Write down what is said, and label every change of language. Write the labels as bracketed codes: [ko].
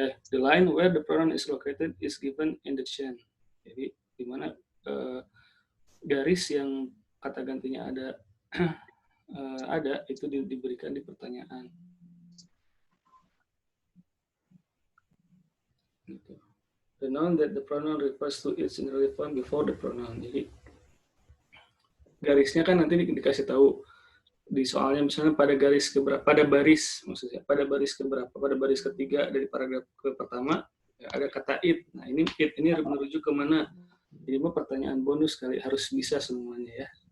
[en] The line where the pronoun is located is given in the chain. [id] Jadi di mana garis yang kata gantinya ada itu diberikan di pertanyaan. Gitu. [en] The noun that the pronoun refers to is in the form before the pronoun. [id] Jadi garisnya kan nanti dikasih tahu di soalnya, misalnya pada garis keberapa, pada baris maksudnya, pada baris keberapa, pada baris ketiga dari paragraf ke pertama ya, ada kata it. Nah ini it ini merujuk ke mana? Jadi mau pertanyaan bonus kali, harus bisa semuanya ya.